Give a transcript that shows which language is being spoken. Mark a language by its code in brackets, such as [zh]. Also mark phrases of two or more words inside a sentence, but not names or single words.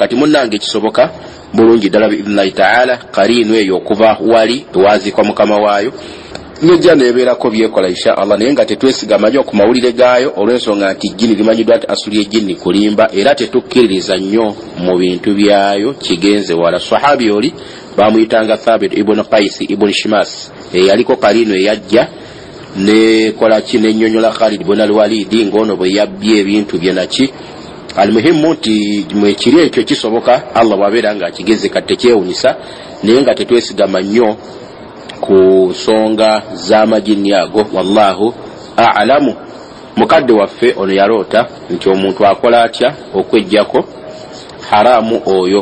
[lg] Kati munnange kisoboka bulungi ddala [ar] بإذن الله تعالى [lg] kaliino eyo okuva wali ewaziikwa mukama waayo nejja neebeerako byekola [ar] إن شاء الله, [lg] naye nga tetwesigama nnyo ku mawulire gaayo olw'ensonga nti jjini limanyiddwa nti asuli ejjini kulimba, era tetukkiririza nnyo mu bintu byayo kigenze wala. Sahabi oli bamuyitanga Thabit ibn Qais ibn Shimas, yaliko kaliino eyajja nekola ki nennyonnyola Khalid ibn al-Walid ng'ono bwe yabbye ebintu bye naki. Almuhimu nti mwekiri ekyo kisoboka Allah bw'abeera nga akigeze kati tekyewunyisa, naye nga tetwesigama nnyo ku nsonga z'amajini ago. [ar] والله أعلم. [lg] Mukadde waffe ono yaloota nti omuntu akola atya okwejjako haramu oyo.